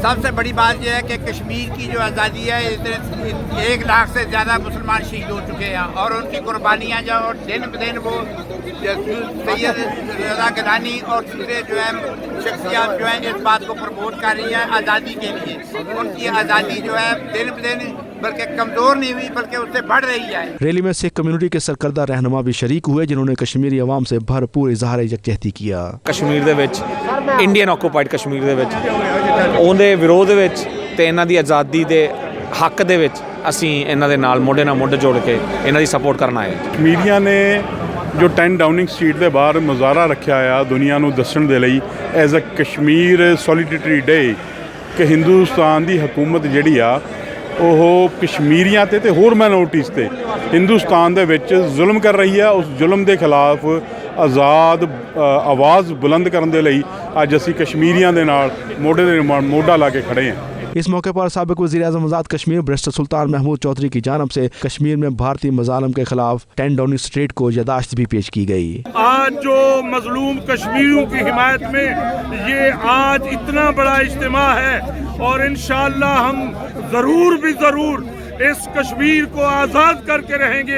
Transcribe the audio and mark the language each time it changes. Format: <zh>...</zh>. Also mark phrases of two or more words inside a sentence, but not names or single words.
<ur>سب سے بڑی بات یہ ہے کہ کشمیر کی جو آزادی ہے، 1 لاکھ سے زیادہ مسلمان شہید ہو چکے ہیں، اور ان کی قربانیاں جو دن بدن وہ سید رضا گیلانی اور دوسرے جو ہیں شخصیات جو ہیں اس بات کو پروموٹ کر رہی ہیں آزادی کے لیے۔ ان کی آزادی جو ہے دن بدن بلکہ کمزور نہیں ہوئی بلکہ اس سے بڑھ رہی ہے۔ ریلی میں سکھ کمیونٹی کے سرکردہ رہنما بھی شریک ہوئے، جنہوں نے کشمیری عوام سے بھرپور اظہار یکجہتی کیا۔</ur> <pa>کشمیر دے وچ</pa> <en>Indian occupied</en> <pa>کشمیر دے وچ اون دے وروਧ وچ تے انہاں دی آزادی دے حق دے وچ اسی انہاں دے نال موڈے نال موڈے جوڑ کے انہاں دی سپورٹ کرنا ہے۔ کشمیریاں نے جو 10 ڈاؤننگ سٹریٹ دے باہر مظاہرہ رکھا ہے دنیا نو دسن دے لئی</pa> <en>as a Kashmir Solidarity Day</en> <pa>کہ ہندوستان دی حکومت جڑی آ وہ کشمیریاں تے ہور مائنورٹیز تے ہندوستان دے وچ ظلم کر رہی ہے، اس ظلم دے خلاف آزاد آواز بلند کرن دے لئی اج اسی کشمیریاں دے نال موڈے دے موڈا لا کے کھڑے ہیں۔</pa> <ur>اس موقع پر سابق وزیر اعظم آزاد کشمیر بیرسٹر سلطان محمود چودھری کی جانب سے کشمیر میں بھارتی مظالم کے خلاف 10 ڈاؤننگ سٹریٹ کو یادداشت بھی پیش کی گئی۔ آج جو مظلوم کشمیریوں کی حمایت میں یہ آج اتنا بڑا اجتماع ہے، اور انشاءاللہ ہم ضرور اس کشمیر کو آزاد کر کے رہیں گے۔</ur>